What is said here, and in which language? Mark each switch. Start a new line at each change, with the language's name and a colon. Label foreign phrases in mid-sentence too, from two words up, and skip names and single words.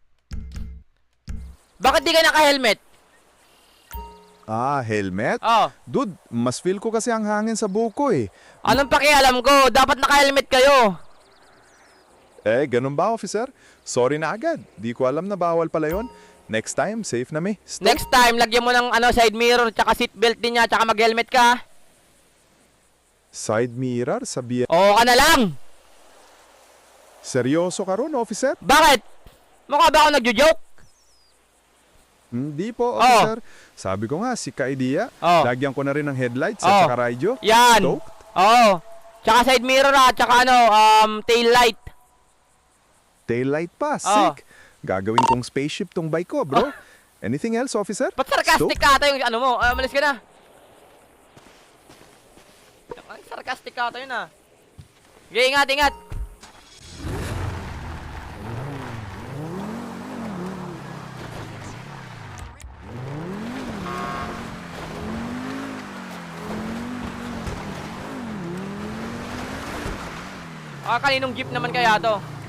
Filipino: Bakit di ka naka-helmet? Helmet? Oh, Dude, mas feel ko kasi ang hangin sa buko eh. anong pakialam ko? Dapat naka-helmet kayo. Ganun ba, officer? Sorry na agad. Di ko alam na bawal pala yon.
English: Next time,
Filipino: safe na me. Stop.
English: Next time,
Filipino: lagyan mo ng
English: side mirror,
Filipino: tsaka seatbelt din niya, tsaka mag-helmet ka.
English: Side mirror
Filipino: sa BMX. Oo ka na lang. Seryoso ka ron, officer? Bakit? Mukha ba ako nagjo-joke? Hindi po, officer. Sabi ko nga, si ka-idea. Oh. Lagyan ko na rin ng headlights Oh. at saka radyo. Yan. Stoked? Oo. Tsaka
English: side mirror
Filipino: tsaka
English: tail light.
Filipino: Taillight pa, Oh. sick. Gagawin kong spaceship tong bike ko, bro.
English: Anything else, officer?
Filipino: Ba't sarcastic Stoked? ka ata yung ano mo? Malis ka na. Ay, sarcastic ka ata yun Okay, ingat, ingat. Kaninong jeep naman kaya to?